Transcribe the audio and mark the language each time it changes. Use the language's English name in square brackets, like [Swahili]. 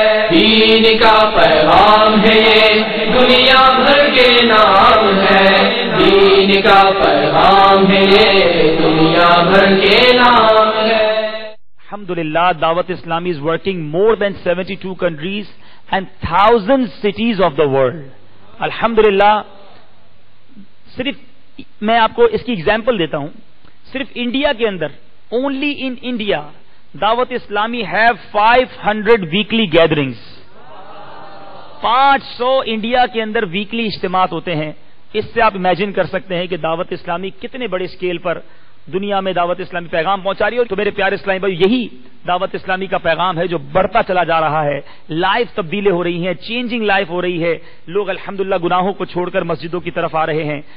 [Urdu] دین کا پیغام ہے یہ دنیا بھر کے نام ہے, دین کا پیغام ہے یہ دنیا بھر کے نام ہے. [English] Alhamdulillah, Dawat Islami is working more than 72 countries and thousands cities of the world. [Urdu] Alhamdulillah, صرف میں آپ کو اس کی ایگزامپل دیتا ہوں. صرف انڈیا کے اندر, [English] only in India, Dawat Islami have 500 weekly gatherings. [Urdu] 500 India کے اندر ویکلی اجتماعات ہوتے ہیں. اس سے آپ امیجن کر سکتے ہیں کہ دعوت اسلامی کتنے بڑے اسکیل پر دنیا میں دعوت اسلامی پیغام پہنچا رہی ہے. تو میرے پیارے اسلامی بھائی, یہی دعوت اسلامی کا پیغام ہے جو بڑھتا چلا جا رہا ہے. لائف تبدیلیں ہو رہی ہیں, چینجنگ لائف ہو رہی ہے, لوگ الحمدللہ گناہوں کو چھوڑ کر مسجدوں کی طرف آ رہے ہیں.